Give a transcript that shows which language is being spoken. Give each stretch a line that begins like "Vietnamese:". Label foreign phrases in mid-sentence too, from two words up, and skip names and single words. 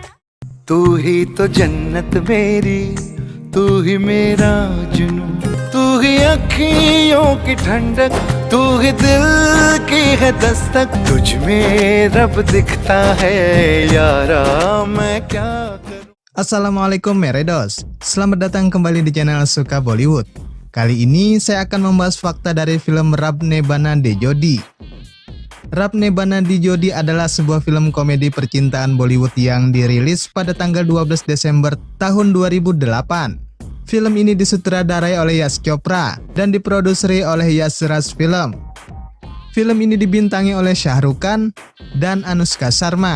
Hindi: तू ही तो जन्नत मेरी तू ही मेरा जुनू तू ही अखियों की ठंडक तू ही दिल की है दस्तक तुझ में रब दिखता है यारा मैं क्या करूं।
Indonesian: Assalamualaikum Meredos, selamat datang kembali di channel Suka Bollywood. Kali ini saya akan membahas fakta dari film Rab Ne Bana De Jodi. Rab Ne Bana Di Jodi adalah sebuah film komedi percintaan Bollywood yang dirilis pada tanggal 12 Desember tahun 2008. Film ini disutradarai oleh Yash Chopra dan diproduseri oleh Yash Raj Film. Film ini dibintangi oleh Shah Rukh Khan dan Anushka Sharma.